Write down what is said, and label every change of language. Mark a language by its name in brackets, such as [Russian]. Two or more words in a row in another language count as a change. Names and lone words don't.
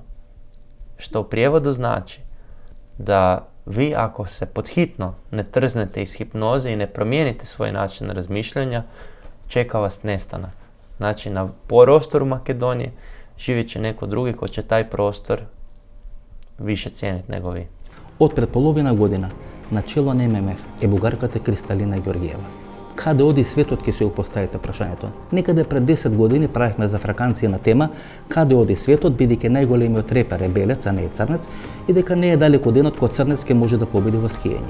[Croatian] Što u prijevodu znači da vi ako se podhitno ne trznete iz hipnoze i ne promijenite svoj način razmišljanja, čeka vas nestanak. Znači na prostoru Makedonije živjet će neko drugi ko će taj prostor više cijeniti nego vi. [Macedonian] Од пред половина година на чело на ММФ е бугарката Кристалина Ѓорѓиева. Каде оди светот, ќе се го поставите прашањето. Некаде пред 10 години правихме за фраканција на тема каде оди светот, бидејќи најголемиот репер е белец, а не е црнец, и дека не е далеко денот кога црнец ќе може да победи во скијање.